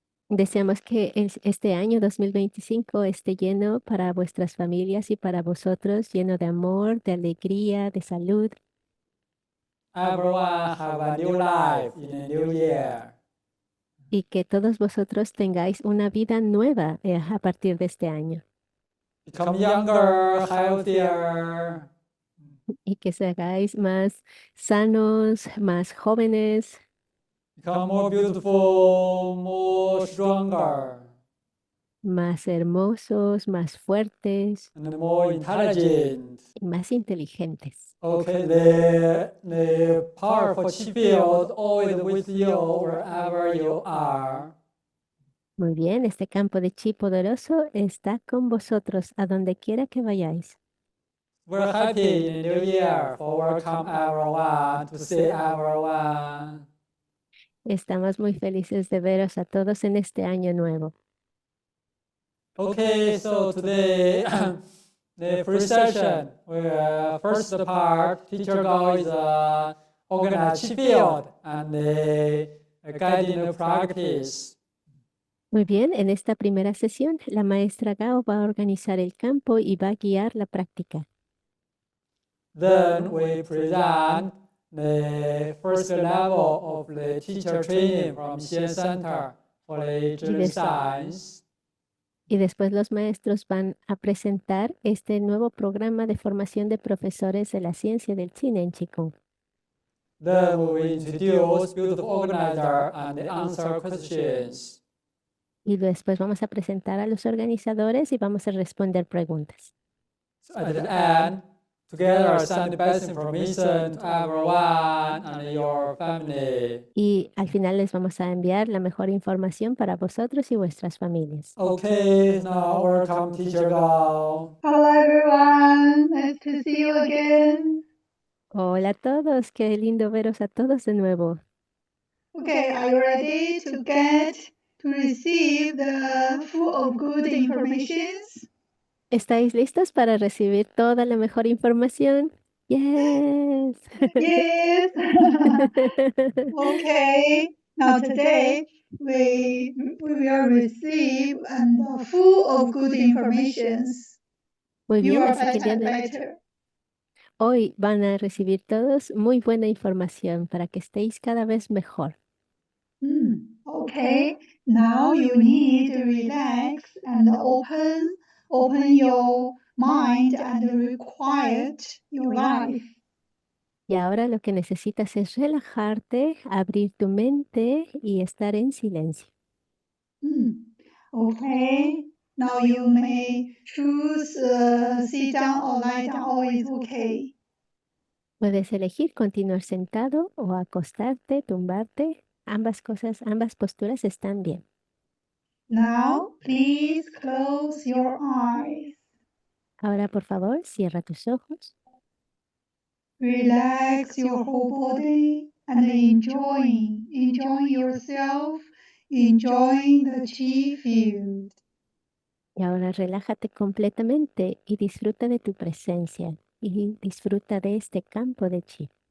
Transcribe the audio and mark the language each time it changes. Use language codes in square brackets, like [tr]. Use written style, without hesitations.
[es] Deseamos que este año 2025 esté lleno para vuestras familias y para vosotros, lleno de amor, de alegría, de salud. [en] Everyone have a new life in the new year. [es] Y que todos vosotros tengáis una vida nueva a partir de este año. [en] Become younger, healthier. [es] Y que seáis más sanos, más jóvenes. [en] Become more beautiful, more stronger. [es] Más hermosos, más fuertes. [en] And more intelligent. [es] Y más inteligentes. [en] Okay, the powerful chi field always with you wherever you are. [es] Muy bien, este campo de chi poderoso está con vosotros a donde quiera que vayáis. [en] We're happy in the new year for welcome everyone, to see everyone. [es] Estamos muy felices de veros a todos en este año nuevo. [en] Okay, so today the first session, first part, Teacher Gao is organize chi field and guiding the practice. [es] Muy bien, en esta primera sesión, la maestra Gao va a organizar el campo y va a guiar la práctica. [en] Then we present the first level of the teacher training from Xian Center for the Zhili Science. [es] Y después los maestros van a presentar este nuevo programa de formación de profesores de la ciencia del Qin en Qigong. [en] Then we will introduce beautiful organizer and answer questions. [es] Y después vamos a presentar a los organizadores y vamos a responder preguntas. [en] So at the end, together send the best information to everyone and your family. [es] Y al final les vamos a enviar la mejor información para vosotros y vuestras familias. [en] Okay, now welcome Teacher Gao. Hello everyone, nice to see you again. [es] Hola a todos, qué lindo veros a todos de nuevo. [en] Okay, are you ready to receive the full of good informations? [es] ¿Estáis listos para recibir toda la mejor información? [en] Yes. Yes. Okay. Now today we will receive and full of good informations. [es] Muy [en] You [es] bien, [en] are [es] así que [en] better and better. [es] hoy van a recibir todos muy buena información para que estéis cada vez mejor. [en] Okay. Now you need to relax and open your mind and quiet your life. [es] Y ahora lo que necesitas es relajarte, abrir tu mente y estar en silencio. [en] Okay. Now you may choose sit down or lie down. All is okay. [es] Puedes elegir continuar sentado o acostarte, tumbarte. Ambas posturas están bien. [en] Now please close your eyes. [es] Ahora, por favor, cierra tus ojos. [en] Relax your whole body and enjoying yourself, enjoying the chi field. [es] Y ahora relájate completamente y disfruta de tu presencia y disfruta de este campo de chi.